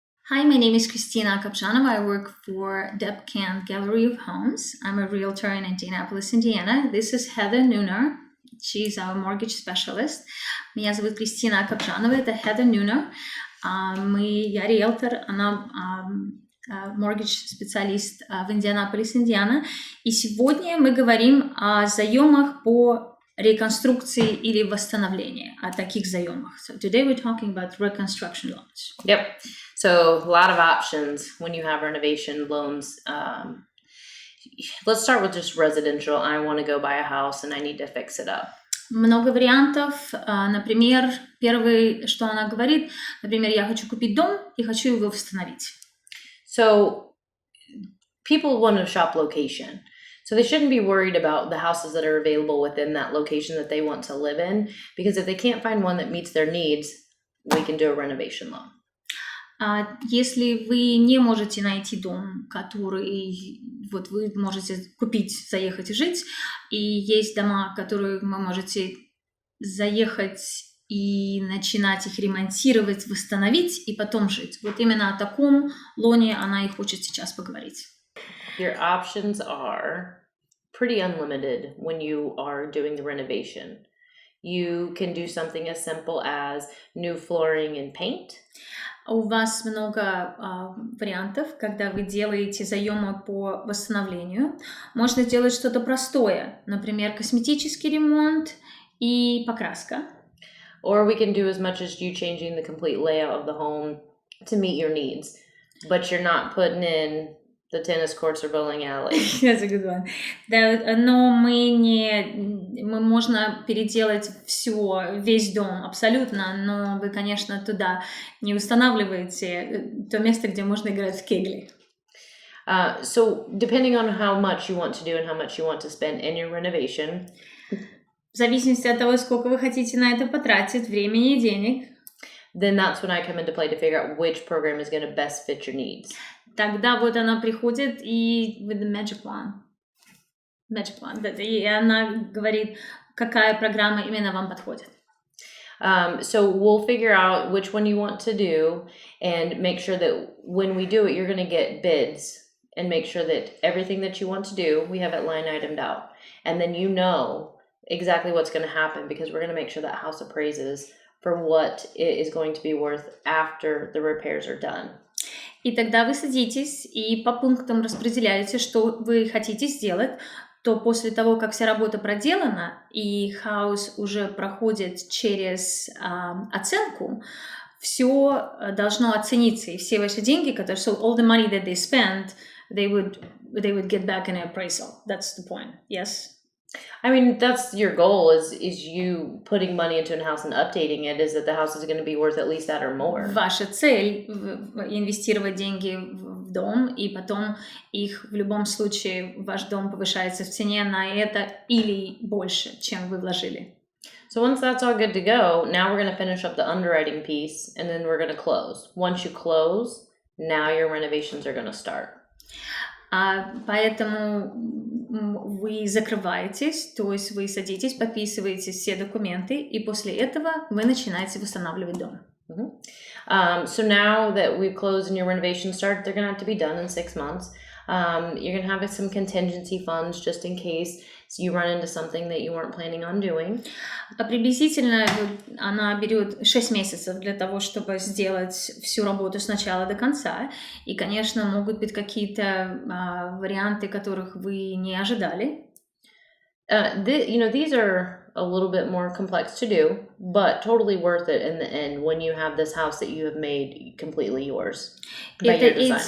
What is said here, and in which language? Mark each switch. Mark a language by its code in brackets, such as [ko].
[en] Hi, my name is Kristina and I work for Debcant Gallery of Homes. I'm a realtor in Indianapolis, Indiana. This is Heather Nooner. She's our mortgage specialist. [ru] Меня зовут Кристина Капжанова, это Heather Nooner. Я риэлтор, она mortgage-специалист в Индианаполис, Индиана. И сегодня мы говорим о заемах по реконструкции или восстановлению, о таких заемах. [en] So today we're talking about reconstruction loans. Yep. So a lot of options when you have renovation loans. Let's start with just residential. I want to go buy a house and I need to fix it up. [ru] Много вариантов. Например, первый, что она говорит, например, я хочу купить дом и хочу его восстановить. [en] So people want to shop location. So they shouldn't be worried about the houses that are available within that location that they want to live in, because if they can't find one that meets their needs, we can do a renovation loan. [ru] Если вы не можете найти дом, который вот вы можете купить, заехать и жить, и есть дома, которые вы можете заехать и начинать их ремонтировать, восстановить и потом жить. Вот именно о таком лоне она и хочет сейчас поговорить. [en] Your options are pretty unlimited when you are doing the renovation. You can do something as simple as new flooring and paint. [ru] У вас много вариантов, когда вы делаете заемы по восстановлению. Можно делать что-то простое, например, косметический ремонт и покраска. [en] Or we can do as much as you changing the complete layout of the home to meet your needs, but you're not putting in the tennis courts or bowling alley. That's a good one. [ru] Да, но мы можно переделать весь дом абсолютно, но вы, конечно, туда не устанавливаете то место, где можно играть в кегли. [en] So depending on how much you want to do and how much you want to spend in your renovation, [ru] в зависимости от того, сколько вы хотите на это потратить времени и денег, [en] then that's when I come into play to figure out which program is going to best fit your needs. [ru] Тогда вот она приходит и [en] with the magic wand, [ru] и она говорит, какая программа именно вам подходит. [en] So we'll figure out which one you want to do and make sure that when we do it, you're going to get bids and make sure that everything that you want to do, we have it line itemed out. And then you know exactly what's going to happen, because we're going to make sure that house appraises for what it is going to be worth after the repairs are done. [ru] И тогда вы садитесь и по пунктам распределяете, что вы хотите сделать, то после того, как вся работа проделана и хаус уже проходит через оценку, все должно оцениться, и все ваши деньги, которые, [en] so all the money that they spent, they would get back in an appraisal. That's the point. Yes? I mean, that's your goal is you putting money into a house and updating it, is that the house is going to be worth at least that or more. [ru] Ваша цель инвестировать деньги в дом, и потом их в любом случае ваш дом повышается в цене на это или больше, чем вы вложили. [en] So once that's all good to go, now we're going to finish up the underwriting piece, and then we're going to close. Once you close, now your renovations are going to start. [ru] Поэтому вы закрываетесь, то есть вы садитесь, подписываете все документы, и после этого вы начинаете восстанавливать дом. [en] So now that we've closed and your renovation started, they're going to have to be done in 6 months. You're going to have some contingency funds just in case you run into something that you weren't planning on doing. [ru] Приблизительно она берет 6 месяцев для того, чтобы сделать всю работу с начала до конца. И, конечно, могут быть какие-то варианты, которых вы не ожидали. [en] These are a little bit more complex to do, but totally worth it in the end when you have this house that you have made completely yours by your design.